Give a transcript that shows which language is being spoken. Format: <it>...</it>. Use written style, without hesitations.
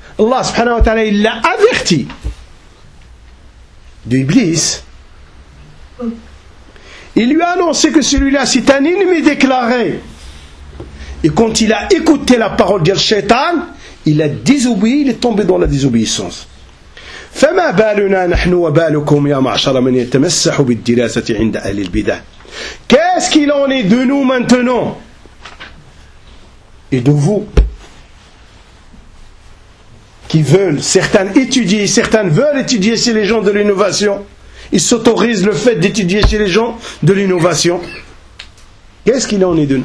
<fr>Allah subhanahu wa ta'ala, il l'a averti d'Iblis. Il lui a annoncé que celui-là, c'est un ennemi déclaré. Et quand il a écouté la parole du shaitan, il a désobéi, il est tombé dans la désobéissance.</fr> <ar>فما بالنا نحن وبالكم يا معشر من يتمسح بالدراسة عند أهل البدع.</ar> <fr>Qu'est-ce qu'il en est de nous maintenant? Et de vous qui veulent, certains étudier, certains veulent étudier chez les gens de l'innovation. Ils s'autorisent le fait d'étudier chez les gens de l'innovation. Qu'est-ce qu'il en est de nous?</fr>